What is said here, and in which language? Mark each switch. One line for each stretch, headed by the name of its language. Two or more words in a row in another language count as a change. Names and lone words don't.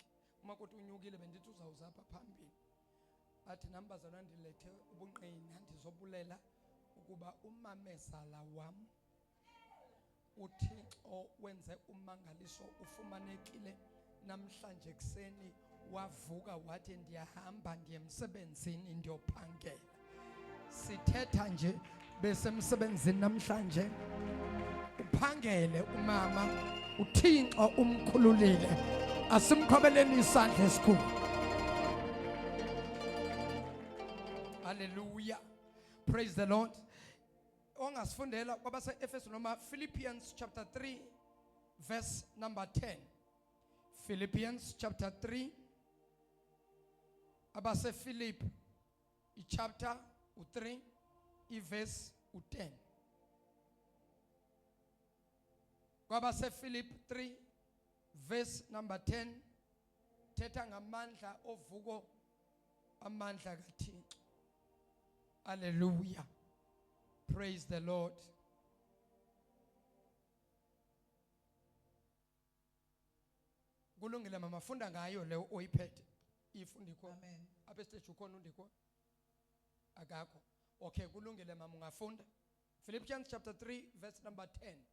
Xhosa: Umakoti unyukile bendithi uzawuza apha phambili. Athi nami bazalwa ndilethe ubunqina ndizobulela ukuba umamezala wam uThixo wenze umangaliso ufumanekile namhlanje kuseni wavuka wathi ndiyahamba ndiyemsebenzini ndiyophangela. Sithetha nje besemsebenzini namhlanje uphangele umama uThixo umkhululile. Asimqhobeleni isandla esikhulu. Hallelujah.
English: Praise the Lord.
Xhosa: Ongasifundela kwabase Efeso noma
English: Philippians chapter 3 verse number 10. Philippians chapter 3 abase Philip chapter 3 verse 10.
Xhosa: Kwabase Philip 3
English: verse number 10
Xhosa: thetha ngamandla ovuko amandla kaThixo.
English: Hallelujah. Praise the Lord.
Xhosa: Kulungile mama funda ngayo le oyiphethe. Ifundi kho. Amen. Apha stage ukhona undikho? Akakho.
English: Okay,
Xhosa: kulungile mama ungafunda.
English: Philippians chapter 3 verse number 10.